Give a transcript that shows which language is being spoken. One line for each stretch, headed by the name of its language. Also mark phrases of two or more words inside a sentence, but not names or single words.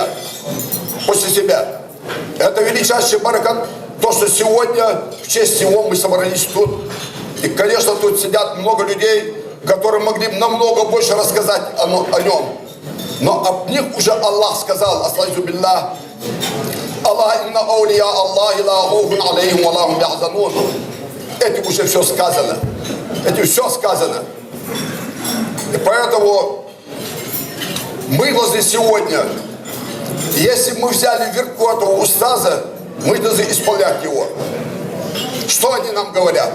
Russian: После себя. Это величайший баракат, то, что сегодня в честь его мы собрались тут. И, конечно, тут сидят много людей, которые могли бы намного больше рассказать о нем. Но об них уже Аллах сказал,
Arabic: أستغفر بالله، الله إن أولياء الله لا خوف عليهم ولا هم يحزنون.
Russian: Этим уже все сказано. Этим все сказано. И поэтому мы должны сегодня, если мы взяли верту этого устаза, мы должны исполнять его. Что они нам говорят?